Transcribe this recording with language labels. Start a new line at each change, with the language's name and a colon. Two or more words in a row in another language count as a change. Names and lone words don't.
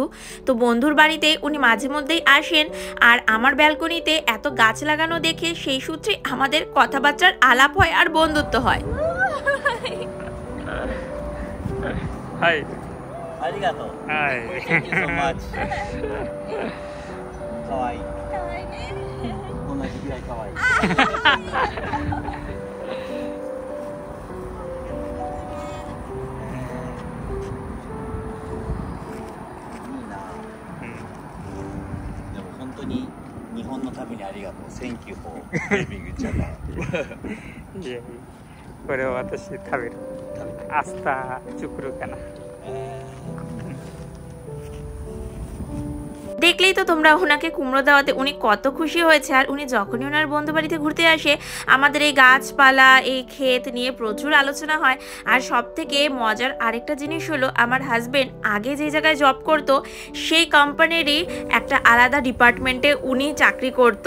Bangla: তো বন্ধুর বাড়িতে উনি মাঝে মধ্যেই আসেন, আর আমার ব্যালকনিতে এত গাছ লাগানো দেখে সেই সূত্রে আমাদের কথাবার্তার আলাপ হয় আর বন্ধুত্ব হয়।
Japanese: হাই, আরিগাতো। হাই,
English: thank you so much. কাওয়াই।
Japanese: 同じぐらい可愛い。でも本当に日本のためにありがとう。
English: Thank you for living in Japan。
Japanese: いやいや、これを私食べる。明日作るかな。
Bangla: দেখলেই তো তোমরা ওনাকে কুমড়ো দেওয়াতে উনি কত খুশি হয়েছে। আর উনি যখনই ওনার বন্ধু বাড়িতে ঘুরতে আসে আমাদের এই গাছপালা এই ক্ষেত নিয়ে প্রচুর আলোচনা হয়। আর সব থেকে মজার আরেকটা জিনিস হলো, আমার হাজবেন্ড আগে যে জায়গায় জব করতো সেই কোম্পানিরই একটা আলাদা ডিপার্টমেন্টে উনি চাকরি করতো।